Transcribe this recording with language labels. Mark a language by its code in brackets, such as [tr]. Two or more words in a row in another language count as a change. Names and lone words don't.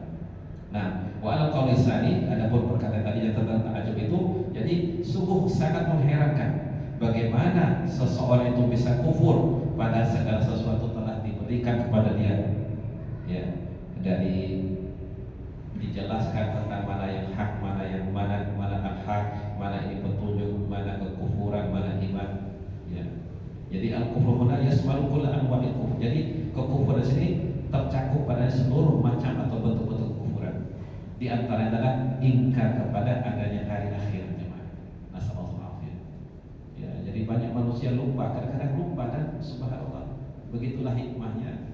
[id] Nah, [ar] والقول الثاني, [id] adapun perkataan tadi yang tentang ta'ajjub itu, jadi sungguh sangat mengherankan bagaimana seseorang itu bisa kufur pada segala sesuatu telah diberikan kepada dia. Ya, dari dijelaskan tentang mana yang hak, mana al-haq, mana ini petunjuk, mana kekufuran, mana iman. Ya. Jadi [ar] الكفر هنا يشمل كل أنواع الكفر. [id] Jadi kekufuran sini tercakup pada seluruh macam atau bentuk-bentuk kekufuran. Di antaranya adalah ingkar kepada adanya hari akhir, jemaah. [ar] نصلى الله عليه. [id] Ya, jadi banyak manusia lupa, kadang-kadang lupa, dan subhanallah begitulah hikmahnya.